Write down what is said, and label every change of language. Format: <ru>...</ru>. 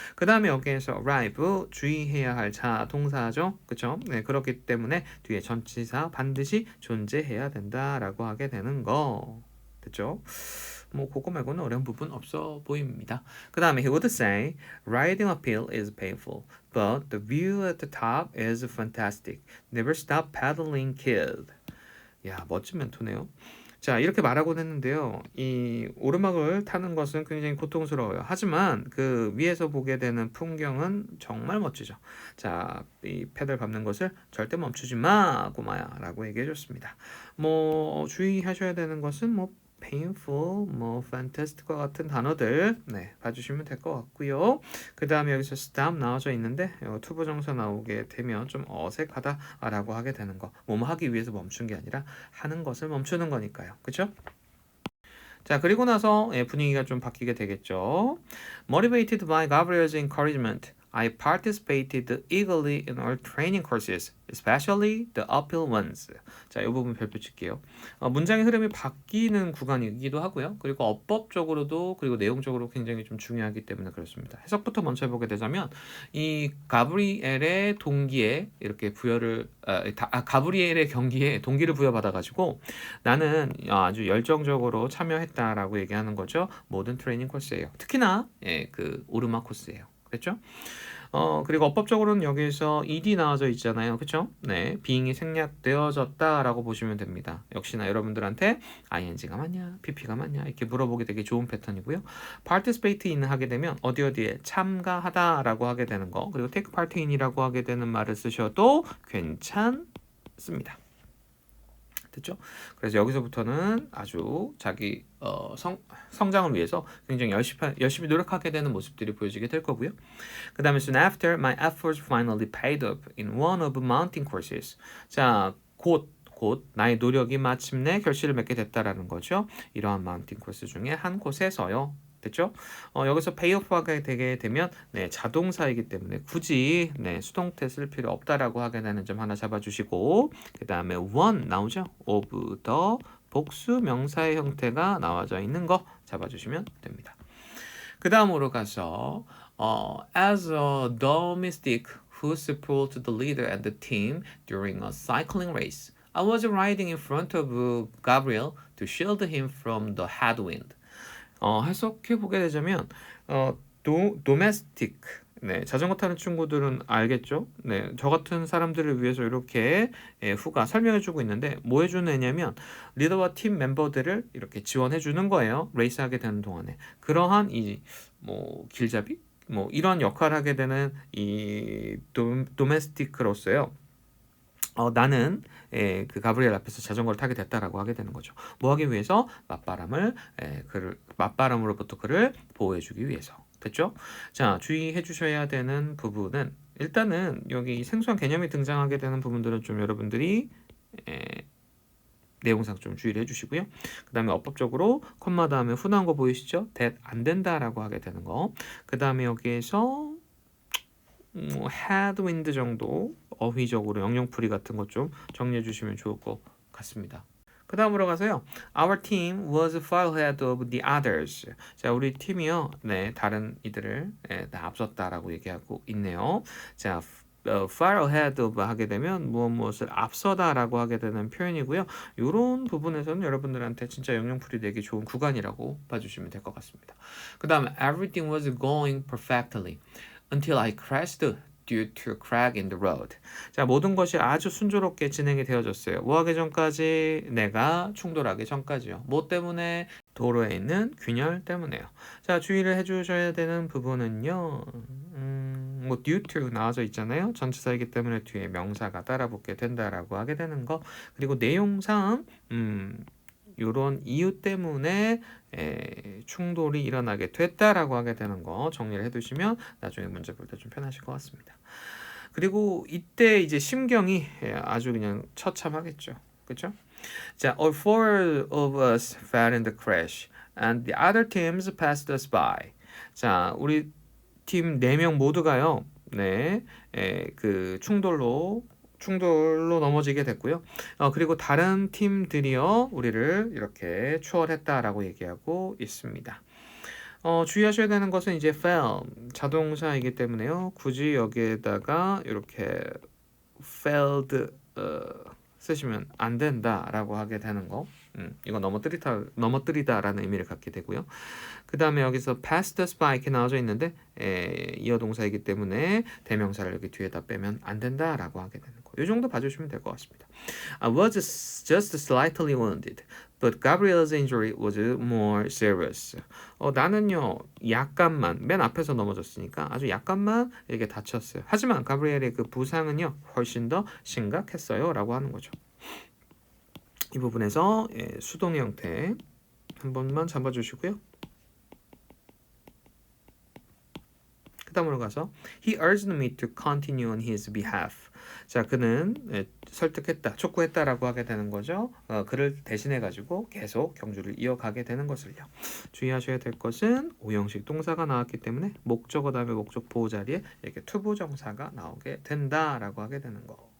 <ko>그 다음에 여기에서 arrive 주의해야 할 자 동사죠. 그쵸? 네, 그렇기 때문에 뒤에 전치사 반드시 존재해야 된다라고 하게 되는 거. 됐죠? 뭐 그거 말고는 어려운 부분 없어 보입니다. 그 다음에</ko> <en>he would say riding uphill is painful, but the view at the top is fantastic. Never stop pedaling, kid.</en> <ko>야, 멋진 멘토네요. 자, 이렇게 말하곤 했는데요. 이 오르막을 타는 것은 굉장히 고통스러워요. 하지만 그 위에서 보게 되는 풍경은 정말 멋지죠. 자, 이 페달 밟는 것을 절대 멈추지 마, 꼬마야 라고 얘기해 줬습니다. 뭐 주의하셔야 되는 것은 뭐 painful, 뭐 fantastic과 같은 단어들 봐주시면 될 것 같고요. 그 다음에 여기서 stop 나와져 있는데 투부정사 나오게 되면 좀 어색하다라고 하게 되는 거. 뭐뭐 하기 위해서 멈춘 게 아니라 하는 것을 멈추는 거니까요. 그렇죠? 자, 그리고 나서 분위기가 좀 바뀌게 되겠죠.</ko> <en>Motivated by Gabriel's encouragement, I participated eagerly in our training courses, especially the uphill ones.</en> <ko>자, 이 부분 별표 칠게요. 문장의 흐름이 바뀌는 구간이기도 하고요. 그리고 어법적으로도 그리고 내용적으로 굉장히 좀 중요하기 때문에 그렇습니다. 해석부터 먼저 해보게 되자면 이 가브리엘의 동기에 이렇게 부여를 가브리엘의 경기에 동기를 부여받아가지고 나는 아주 열정적으로 참여했다라고 얘기하는 거죠. 모든 트레이닝 코스예요. 특히나 그 오르막 코스예요. 그렇죠? 그리고 어법적으로는 여기에서 ed 나와져 있잖아요. 그쵸? 네, being이 생략되어졌다라고 보시면 됩니다. 역시나 여러분들한테 ing가 맞냐, pp가 맞냐 이렇게 물어보기 되게 좋은 패턴이고요. participate in 하게 되면 어디에 참가하다라고 하게 되는 거, 그리고 take part in이라고 하게 되는 말을 쓰셔도 괜찮습니다. 됐죠? 그래서 여기서부터는 아주 자기 성장을 위해서 굉장히 열심히 노력하게 되는 모습들이 보여지게 될 거고요. 그 다음에</ko> <en>soon after my efforts finally paid up in one of mountain courses.</en> <ko>자, 곧 나의 노력이 마침내 결실을 맺게 됐다라는 거죠. 이러한 마운틴 코스 중에 한 곳에서요. 됐죠? 여기서 payoff하게 되게 되면 자동사이기 때문에 굳이 수동태 쓸 필요 없다라고 하게 되는 점 하나 잡아주시고 그 다음에 one 나오죠? of the 복수 명사의 형태가 나와져 있는 거 잡아주시면 됩니다. 그 다음으로 가서</ko> <en>as a domestic who supported the leader and the team during a cycling race, I was riding in front of Gabriel to shield him from the headwind.</en> <ko>해석해 보게 되자면 domestic 자전거 타는 친구들은 알겠죠? 저 같은 사람들을 위해서 이렇게 후가 설명해 주고 있는데 뭐 해주는 애냐면 리더와 팀 멤버들을 이렇게 지원해 주는 거예요. 레이스하게 되는 동안에 그러한 이 뭐 길잡이 뭐 이런 역할을 하게 되는 이 도메스틱으로서요. 나는 그 가브리엘 앞에서 자전거를 타게 됐다라고 하게 되는 거죠. 뭐 하기 위해서 맞바람으로부터 그를 보호해주기 위해서. 됐죠? 자, 주의해 주셔야 되는 부분은 일단은 여기 생소한 개념이 등장하게 되는 부분들은 좀 여러분들이 내용상 좀 주의를 해주시고요. 그 다음에 어법적으로 콤마 다음에 훈한 거 보이시죠? that 안 된다라고 하게 되는 거. 그 다음에 여기에서 headwind 정도 어휘적으로 영영풀이 같은 것 좀 정리해 주시면 좋을 것 같습니다. 그 다음으로 가서요.</ko> <en>Our team was far ahead of the others.</en> <ko>자, 우리 팀이요. 네, 다른 이들을 다 앞섰다라고 얘기하고 있네요. 자, far ahead of 하게 되면 무엇을 앞서다라고 하게 되는 표현이고요. 이런 부분에서는 여러분들한테 진짜 영영풀이 되기 좋은 구간이라고 봐주시면 될 것 같습니다. 그 다음에</ko> <en>everything was going perfectly until I crashed due to a crack in the road.</en> <ko>자, 모든 것이 아주 순조롭게 진행이 되어졌어요. 뭐 하기 전까지? 내가 충돌하기 전까지요. 뭐 때문에? 도로에 있는 균열 때문에요. 자, 주의를 해주셔야 되는 부분은요. 뭐 due to 나와져 있잖아요. 전치사이기 때문에 뒤에 명사가 따라붙게 된다라고 하게 되는 거. 그리고 내용상 요런 이유 때문에 충돌이 일어나게 됐다라고 하게 되는 거 정리를 해두시면 나중에 문제 볼 때 좀 편하실 것 같습니다. 그리고 이때 이제 심경이 아주 그냥 처참하겠죠. 그렇죠? 자,</ko> <en>all four of us fell in the crash and the other teams passed us by.</en> <ko>자, 우리 팀 4명 모두가요. 네. 그 충돌로 넘어지게 됐고요. 그리고 다른 팀들이요. 우리를 이렇게 추월했다라고 얘기하고 있습니다. 주의하셔야 되는 것은 이제 fell 자동사이기 때문에요. 굳이 여기에다가 이렇게 failed 쓰시면 안 된다라고 하게 되는 거. 이거 넘어뜨리다라는 의미를 갖게 되고요. 그 다음에 여기서 passed us by 이렇게 나와져 있는데 이어동사이기 때문에 대명사를 여기 뒤에다 빼면 안 된다라고 하게 되는 거. 이 정도 봐주시면 될 것 같습니다.</ko> <en>I was just slightly wounded, but Gabriel's injury was more serious.</en> <ko>나는요 약간만 맨 앞에서 넘어졌으니까 아주 약간만 이렇게 다쳤어요. 하지만 가브리엘의 그 부상은요 훨씬 더 심각했어요라고 하는 거죠. 이 부분에서 수동의 형태 한 번만 잡아주시고요. 그 다음으로 가서</ko> <en>He urged me to continue on his behalf.</en> <ko>자, 그는 설득했다, 촉구했다라고 하게 되는 거죠. 그를 대신해가지고 계속 경주를 이어가게 되는 것을요. 주의하셔야 될 것은 오형식 동사가 나왔기 때문에 목적어 다음에 목적 보호 자리에 이렇게 투부정사가 나오게 된다라고 하게 되는 거.</ko>